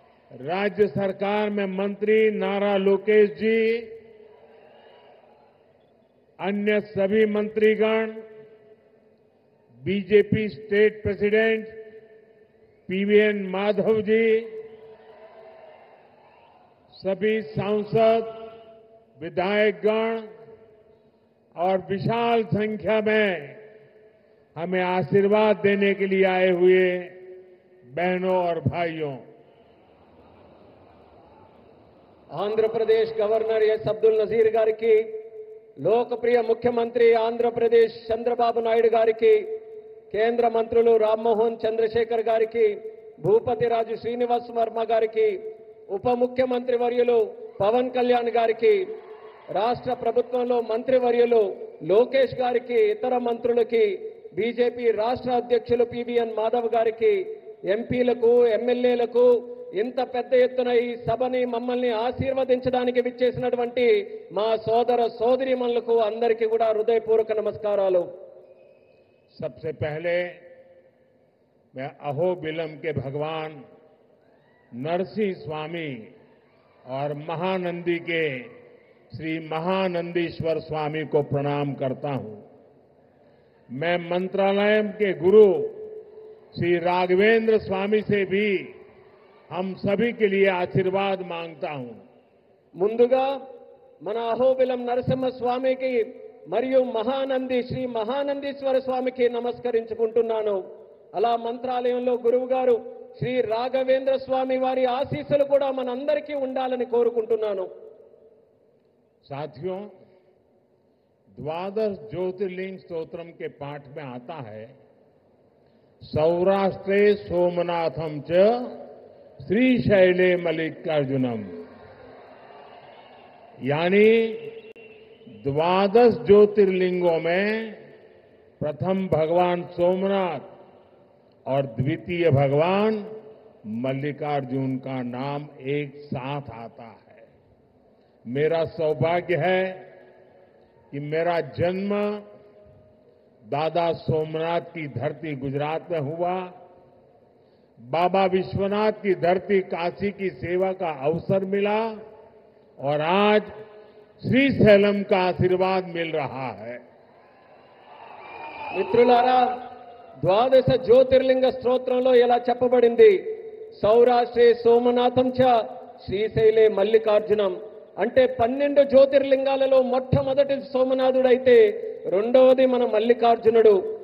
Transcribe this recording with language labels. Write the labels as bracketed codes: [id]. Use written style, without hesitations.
[hi] राज्य सरकार में मंत्री नारा लोकेश जी, अन्य सभी मंत्रीगण, BJP state president PVN Madhav ji, सभी सांसद, विधायकगण और विशाल संख्या में हमें आशीर्वाद देने के लिए आए हुए बहनों और भाइयों, [te] ఆంధ్రప్రదేశ్ గవర్నర్ ఎస్ అబ్దుల్ నజీర్ గారికి, లోకప్రియ ముఖ్యమంత్రి ఆంధ్రప్రదేశ్ చంద్రబాబు నాయుడు గారికి, కేంద్ర మంత్రులు రామ్మోహన్ చంద్రశేఖర్ గారికి, భూపతి రాజు శ్రీనివాస్ వర్మ గారికి, ఉప ముఖ్యమంత్రి వర్యులు పవన్ కళ్యాణ్ గారికి, రాష్ట్ర ప్రభుత్వంలో మంత్రివర్యులు లోకేష్ గారికి, ఇతర మంత్రులకి, బీజేపీ రాష్ట్ర అధ్యక్షులు పీవీఎన్ మాధవ్ గారికి, ఎంపీలకు, ఎమ్మెల్యేలకు, ఇంత పెద్ద ఎత్తున ఈ సభని మమ్మల్ని ఆశీర్వదించడానికి విచ్చేసినటువంటి మా సోదర సోదరీమణులకు అందరికీ కూడా హృదయపూర్వక నమస్కారాలు। [hi] सबसे पहले मैं अहोबिलम के भगवान नरसिंह स्वामी और महानंदी के श्री महानंदीश्वर स्वामी को प्रणाम करता हूं। मैं मंत्रालय के गुरु श्री राघवेंद्र स्वामी से भी हम सभी के लिए आशीर्वाद मांगता हूं। [te] ముందుగా మన అహోబిలం నరసింహ స్వామికి మరియు మహానంది శ్రీ మహానందీశ్వర స్వామికి నమస్కరించుకుంటున్నాను. అలా మంత్రాలయంలో గురువు గారు శ్రీ రాఘవేంద్ర స్వామి వారి ఆశీస్సులు కూడా మనందరికీ ఉండాలని కోరుకుంటున్నాను. [hi] साथियों, द्वादश ज्योतिर्लिंग स्तोत्रम के पाठ में आता है, [sa] सौराष्ट्रे सोमनाथम च श्रीशैले मल्लिकार्जुनम, [hi] यानी द्वादश ज्योतिर्लिंगों में प्रथम भगवान सोमनाथ और द्वितीय भगवान मल्लिकार्जुन का नाम एक साथ आता है। मेरा सौभाग्य है कि मेरा जन्म दादा सोमनाथ की धरती गुजरात में हुआ, बाबा विश्वनाथ की धरती काशी की सेवा का अवसर मिला और आज श्रीशैलम का आशीर्वाद मिल रहा है। [te] మిత్రులారా, ద్వాదశ జ్యోతిర్లింగ స్తోత్రంలో ఇలా చెప్పబడింది, [sa] సౌరాష్ట్రే సోమనాథం చ శ్రీశైలే మల్లికార్జునం. [te] అంటే 12 జ్యోతిర్లింగాలలో మొట్టమొదటి సోమనాథుడైతే రెండవది మన మల్లికార్జునుడు.